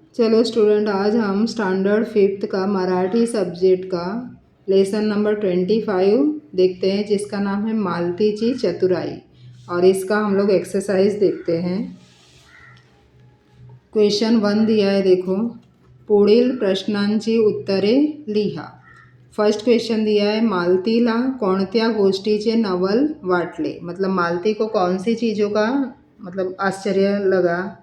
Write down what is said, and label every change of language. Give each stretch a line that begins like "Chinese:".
Hindi: चलो स्टूडेंट, आज हम स्टैंडर्ड फिफ्थ का मराठी सब्जेक्ट का लेसन नंबर 25 देखते हैं, जिसका नाम है मालतीची चतुराई। और इसका हम लोग एक्सरसाइज देखते हैं। क्वेश्चन 1 दिया है, देखो।
Marathi: पुढील प्रश्नांची उत्तरे लिहा।
Hindi: फर्स्ट क्वेश्चन दिया है,
Marathi: मालतीला कोणत्या गोष्टीचे नवल वाटले।
Hindi: मतलब मालती को कौन सी चीज़ों का मतलब आश्चर्य लगा।